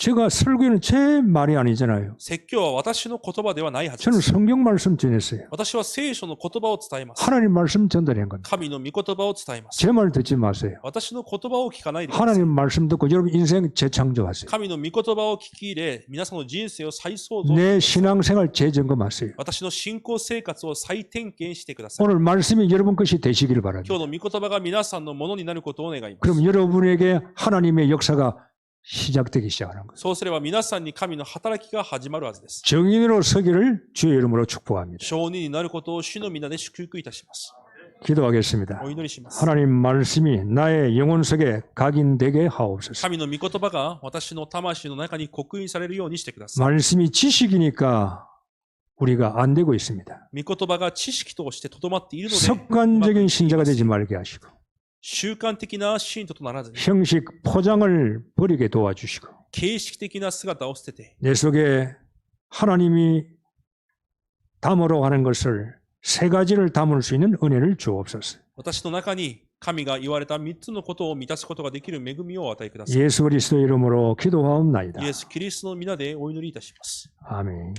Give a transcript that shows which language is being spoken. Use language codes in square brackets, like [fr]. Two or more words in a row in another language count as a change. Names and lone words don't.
[ko] 제가 설교는 제 말이 아니잖아요. [ja] 説教は私の言葉ではないはずで [ko] 저는 [ja] す。 [ko] 성경 말씀 전했어요. [ja] 私は聖書の言葉を伝えます。 [ko] 하나님 말씀 전달한 겁니다. [ja] 神の御言葉を伝えます。 [ko] 제 말 듣지 마세요. [ja] 私の言葉を聞かないでください。 [ko] 하나님 말씀 듣고 여러분 인생 재창조하세요. [ja] 神の御言葉を聞き入れ、皆さんの人生を再創造。 [ko] 내 신앙생활 재점검하세요. [ja] 私の信仰生活を再点検してください。 [ko] 오늘 말씀이 여러분 것이 되시길 바랍니다. [ja] 今日の御言葉が皆さんのものになることを願います。 [ko] 그럼 여러분에게 하나님의 역사가 시작되기 시작하는 거예요. [ja] そうすれば皆さんに神の働きが始まるはずです。 [ko] 정인으로 서기를 주의 이름으로 축복합니다. [ja] 証人になることを主の皆で祝福いたします。 [ko] 기도하겠습니다. [ja] お祈りします。 [ko] 하나님 말씀이 나의 영혼 속에 각인되게 하옵소서. [ja] 神の御言葉が私の魂の中に刻印されるようにしてください。 [ko] 말씀이 지식이니까 우리가 안 되고 있습니다. [ja] 御言葉が知識としてとどまっているので、 [ko] 습관적인 신자가 되지 말게 하시고 [ja] 習慣的な信徒とならずに、 [ko] 형식 포장을 버리게 도와주시고 [ja] 形式的な姿を捨てて、 [ko] 내 속에 하나님이 담으러 하는 것을 세 가지를 담을 수 있는 은혜를 주옵소서. [ja] 私の中に神が言われた3つのことを満たすことができる恵みをお与えください。 [ko] 예수 그리스도 이름으로 기도하옵나이다. [ja] イエス・キリストの皆でお祈りいたします。 [ko] 아멘.